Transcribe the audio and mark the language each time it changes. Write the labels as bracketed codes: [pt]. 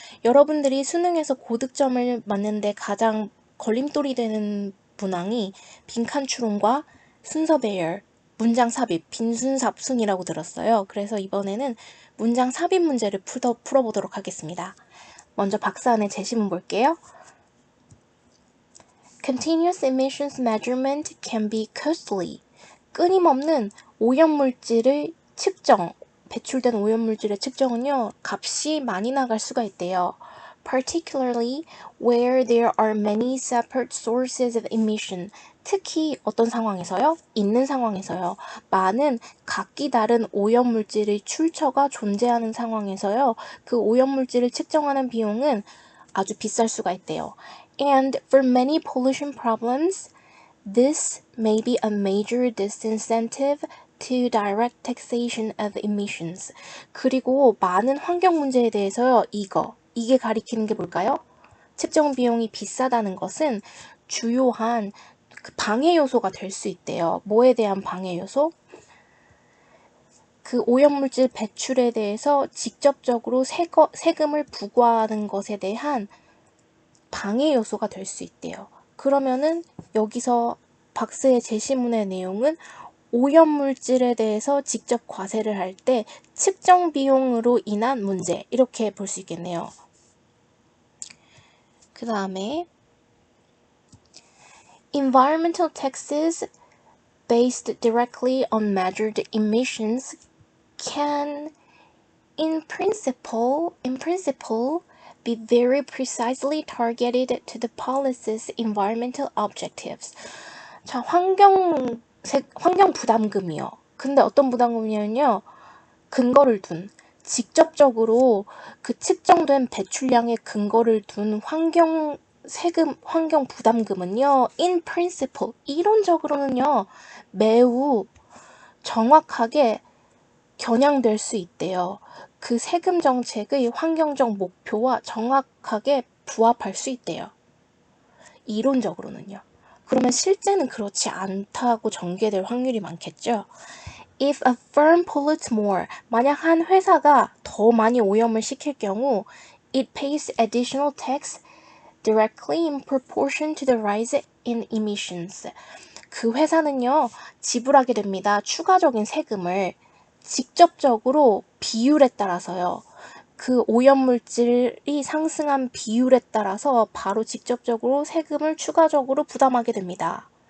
[ko] 여러분들이 수능에서 고득점을 맞는데 가장 걸림돌이 되는 문항이 빈칸 추론과 순서 배열, 문장 삽입, 빈순삽순이라고 들었어요. 그래서 이번에는 문장 삽입 문제를 풀어보도록 하겠습니다. 먼저 박스 안에 제시문 볼게요. [en] Continuous emissions measurement can be costly. [ko] 끊임없는 오염물질의 측정, 배출된 오염물질의 측정은요, 값이 많이 나갈 수가 있대요. [en] Particularly where there are many separate sources of emission. [ko] 특히 어떤 상황에서요? 있는 상황에서요. 많은 각기 다른 오염물질의 출처가 존재하는 상황에서요. 그 오염물질을 측정하는 비용은 아주 비쌀 수가 있대요. [en] And for many pollution problems, this may be a major disincentive to direct taxation of emissions. [ko] 그리고 많은 환경 문제에 대해서요, 이게 가리키는 게 뭘까요? 측정 비용이 비싸다는 것은 주요한 방해 요소가 될 수 있대요. 뭐에 대한 방해 요소? 그 오염물질 배출에 대해서 직접적으로 세금을 부과하는 것에 대한 방해 요소가 될 수 있대요. 그러면은 여기서 박스의 제시문의 내용은 오염물질에 대해서 직접 과세를 할 때 측정 비용으로 인한 문제, 이렇게 볼 수 있겠네요. 그 다음에 [en] Environmental taxes based directly on measured emissions can, in principle, be very precisely targeted to the policy's environmental objectives. [ko] 자, 환경 부담금이요. 근데 어떤 부담금이냐면요, 근거를 둔, 직접적으로 그 측정된 배출량의 근거를 둔 환경 부담금은요, [en] in principle, [ko] 이론적으로는요, 매우 정확하게 겨냥될 수 있대요. 그 세금 정책의 환경적 목표와 정확하게 부합할 수 있대요. 이론적으로는요. 그러면 실제는 그렇지 않다고 전개될 확률이 많겠죠. [en] If a firm pollutes more, [ko] 만약 한 회사가 더 많이 오염을 시킬 경우, [en] it pays additional tax directly in proportion to the rise in emissions. [ko] 그 회사는요, 지불하게 됩니다. 추가적인 세금을 직접적으로 비율에 따라서요. 그 오염물질이 상승한 비율에 따라서 바로 직접적으로 세금을 추가적으로 부담하게 됩니다.